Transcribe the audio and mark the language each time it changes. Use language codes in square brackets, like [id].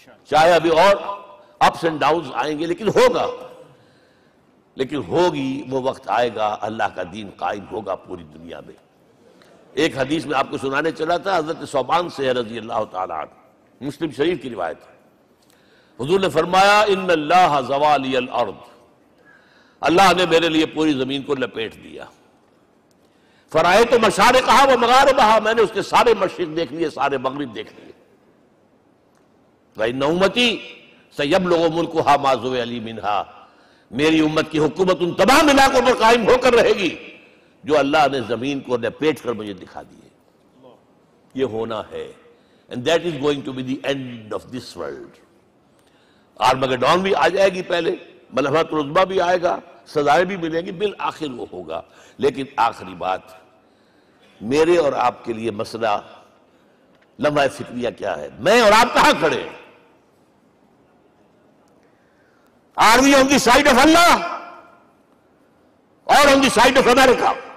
[ur] چاہے ابھی اور اپس اینڈ ڈاؤنز آئیں گے، لیکن ہوگا، لیکن ہوگی، وہ وقت آئے گا اللہ کا دین قائم ہوگا پوری دنیا میں۔ ایک حدیث میں آپ کو سنانے چلا تھا، حضرت ثوبان سے رضی اللہ تعالیٰ عنہ، مسلم شریف کی روایت ہے، حضور نے فرمایا ان اللہ زوالی الارض، اللہ نے میرے لیے پوری زمین کو لپیٹ دیا، [ar] فرائیت مشارقہا و مغاربہا، [ur] میں نے اس کے سارے مشرق دیکھ لیے، سارے مغرب دیکھ لیے، [ar] فإن أمتی سیبلغ ملکھا ما زوئ لی منہا، [ur] میری امت کی حکومت ان تمام علاقوں پر قائم ہو کر رہے گی جو اللہ نے زمین کو لپیٹ کر مجھے دکھا دیے. یہ ہونا ہے. [en] And that is going to be the end of this world. [ur] Armageddon بھی آ جائے گی پہلے، ملحمۃ العظمیٰ بھی آئے گا، سزائیں بھی ملیں گی، بالآخر وہ ہوگا. لیکن آخری بات، میرے اور آپ کے لیے مسئلہ لمحہ فکریہ کیا ہے؟ میں اور آپ کہاں کھڑے ہیں؟ [en] Are we on the side of Allah or on the side of America?